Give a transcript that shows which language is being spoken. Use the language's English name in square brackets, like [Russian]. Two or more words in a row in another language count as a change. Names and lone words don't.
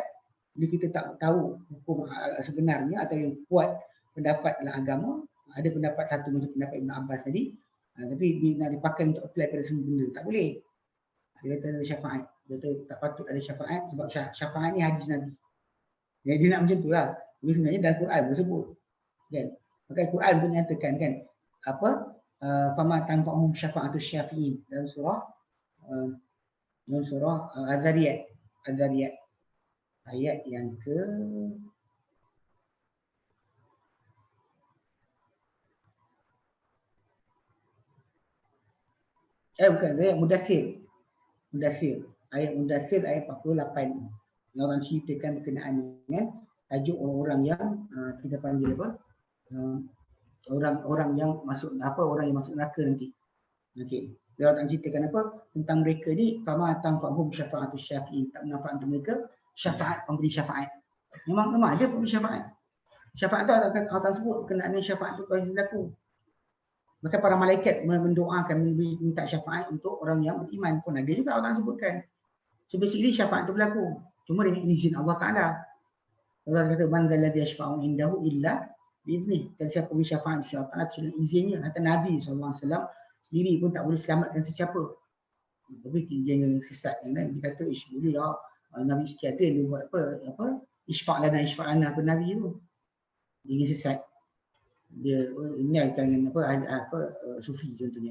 [Malay] Bila kita tak tahu hukum sebenarnya atau yang kuat pendapat dalam agama, ada pendapat satu macam pendapat Ibn Abbas tadi, tapi nak dipakai untuk apply pada semua benda, tak boleh. Dia kata ada syafaat. Dia kata tak patut ada syafaat sebab syafaat ni hadis Nabi. Dia nak macam tu lah. Tapi sebenarnya dalam Quran tersebut. Kan? Maka Quran pun nyatakan kan, [Arabic] فما تنفعهم شفاعة الشافعين, [Malay] dalam surah Az-Zariyat. Ayat yang ke ayat Mudathir. Ayat Mudathir ayat 48. Yang orang ceritakan berkenaan dengan tajuk orang-orang yang kita panggil orang-orang yang masuk orang yang masuk neraka nanti. Okey. Dia nak ceritakan apa tentang mereka ni, [Arabic] فما تنفعهم شفاعة الشافعين, [Malay] tak manfaat untuk mereka syafaat pemberi syafaat. Memang ada pemberi syafaat. Syafaat tu akan sebut berkenaan syafaat tu kalau berlaku. Maka para malaikat mendoakan, minta syafaat untuk orang yang beriman pun ada juga Allah sebutkan. [English] So basically [Malay] syafaat tu berlaku. Cuma dengan izin Allah Ta'ala. [Arabic] Allah kata, من ذا الذي يشفع عنده إلا بإذنه. [Malay] Dan siapa beri syafaat di Allah Ta'ala dengan izinnya. Kata Nabi SAW sendiri pun tak boleh selamatkan sesiapa. Tapi dia yang sesat yang lain, dia kata, boleh lah. Nabi sekian dia buat apa? Isfa'lana apa Nabi tu. Dia yang sesat. Dia ini akan sufi contohnya.